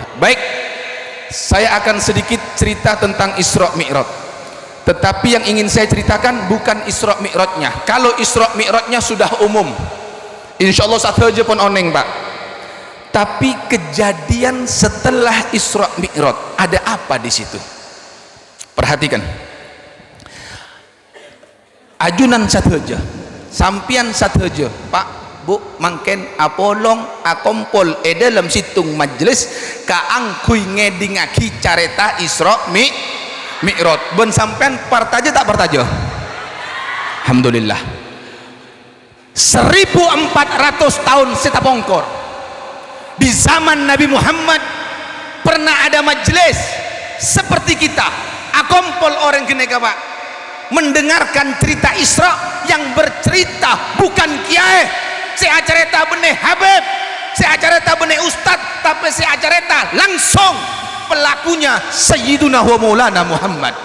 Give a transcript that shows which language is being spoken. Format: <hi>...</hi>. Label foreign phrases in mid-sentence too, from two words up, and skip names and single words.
<id>Baik, saya akan sedikit cerita tentang Isra Mi'raj, tetapi yang ingin saya ceritakan bukan Isra Mi'rajnya. Kalau Isra Mi'rajnya sudah umum, insya Allah satu aja pun oneng pak. Tapi kejadian setelah Isra Mi'raj ada apa di situ? Perhatikan. Ajunan satu aja, sampian satu aja,</id> <mad>Pak, Bu, mangken apolong akompol dalam situng majelis kaangkui ngedingaki careta Isra Mi'raj. Ben sampean partaja tak partaja? Alhamdulillah.</mad> <id>1400 tahun setapongkor di zaman Nabi Muhammad pernah ada majelis seperti kita</id> <mad>akompol orang keneka</mad> <id>pak mendengarkan cerita Isra yang bercerita bukan kiai saya cerita benih Habib, saya cerita benih Ustad, tapi saya cerita langsung pelakunya</id> <ar>Sayyiduna wa Maulana Muhammad.</ar>